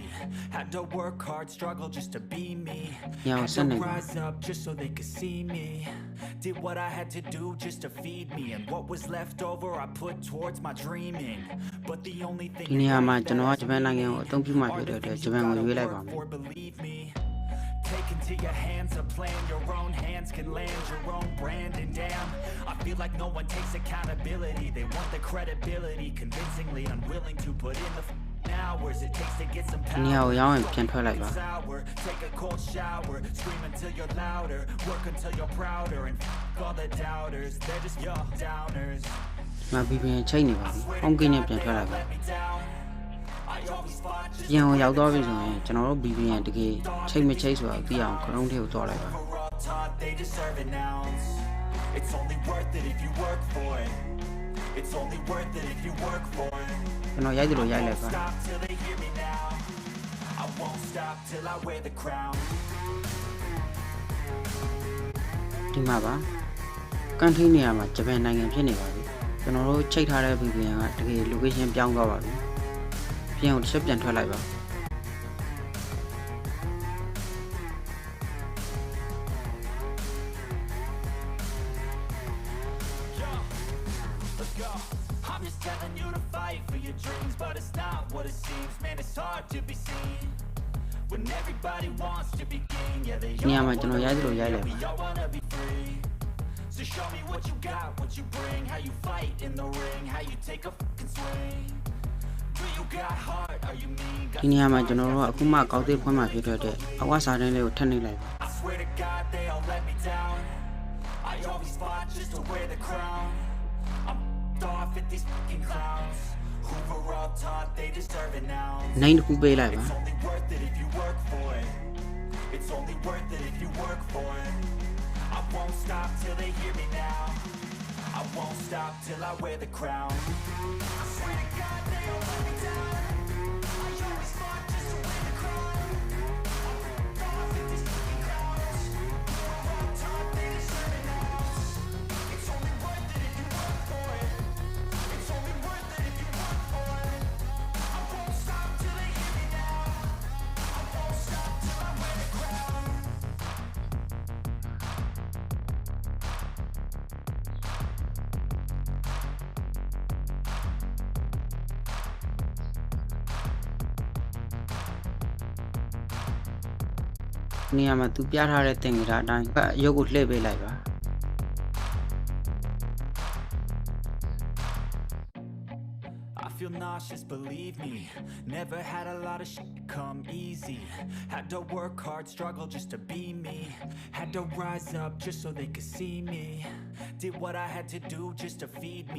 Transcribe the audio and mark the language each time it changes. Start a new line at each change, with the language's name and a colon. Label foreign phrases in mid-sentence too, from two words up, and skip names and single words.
English: Had to work hard, struggle just to be me. Had to rise up just so they could see me. Did what I had to do just to feed me. And what was left over I put towards my dreaming. But the only thing
Burmese: ဒီနေရာမှာကျွန်တော်ကဂျပန်နိုင်ငံကိုအသုံးပြုမှဖြစ်တဲ့အတွက်ဂျပန်ကိုရွေးလိုက်ပါမယ်
English: Take into your hands a plan, your own hands can land your own brand and damn I feel like no one takes accountability They want the credibility, convincingly unwilling to put in the hours it takes to get some power
Burmese: ဒီနေရာကိုရောက်ရင်ပြန်ထွက်လိုက်ပါ
English: Take a cold shower, scream until you're louder Work until you're prouder and all the doubters They're just your downers
Burmese: ဒီမှာ VPN ချိန်နေပါပြီ
English: home key
Burmese: နဲ့ပြန်ထွက်လိုက်ပါပြန်ကိုရောက်တော့ပြီဆိုရင်ကျွန်တော်တို့ VPN တကယ်ချိန်မချိန်ဆိုတာသိအောင် Chrome ထဲကိုသွားလိုက်ပါ
English: It's only worth it if you work for it It's only worth it if you work for it
Burmese: ကျွန်တော်ရိုက်တယ်လို့ရိုက်လိုက်ပါ
English: I won't stop till I wear the crown
Burmese: ဒီမှာပါ country နေရာမှာဂျပန်နိုင်ငံဖြစ်နေပါပြီကျွန်တော်တို့ချိန်ထားတဲ့ VPN ကတကယ် location ပြောင်းသွားပါပြီပြန်ကိုတစ်ချက်ပြန်ထွက်လိုက်ပါ
English: I'm just telling you to fight for your dreams but it's not what it seems man it's hard to be seen when everybody wants to be king yeah they all want to be we all want to be free so show me what you got what you bring how you fight in the ring how you take a fucking swing do you got heart are you mean
Burmese: ဒီနေရာမှာကျွန်တော်တို့ကအခုမှကောက်သေးဖွင့်မှဖြစ်တဲ့အောက်စာတန်းလေးကိုထပ်နှိပ်လိုက်ပါ
English: I swear to God they all let me down I always fought just to wear the crown I'm deserve an ounce.
Burmese: နိုင်တစ်ခုပေးလိုက်ပါ
English: It's only worth it if you work for it. It's only worth it if you work for it. I won't stop till they hear me now. I won't stop till I wear the crown. I swear to God they all let me down. I always fought just to win the crown. I'm off at these fucking clowns. We're all taught they deserve an ounce. It's only worth it if you work for it. It's only worth it if you work for it. I won't stop till they hear me now. I won't stop till I wear the crown.
Burmese: နေရာမှာသူပြထားတဲ့သင်္ကေတအတိုင်းရုပ်ကိုလှည့်ပေးလိုက်ပါ
English: I feel nauseous, believe me. Never had a lot of shit come easy. Had to work hard, struggle just to be me. Had to rise up just so they could see me. Did what I had to do just to feed me.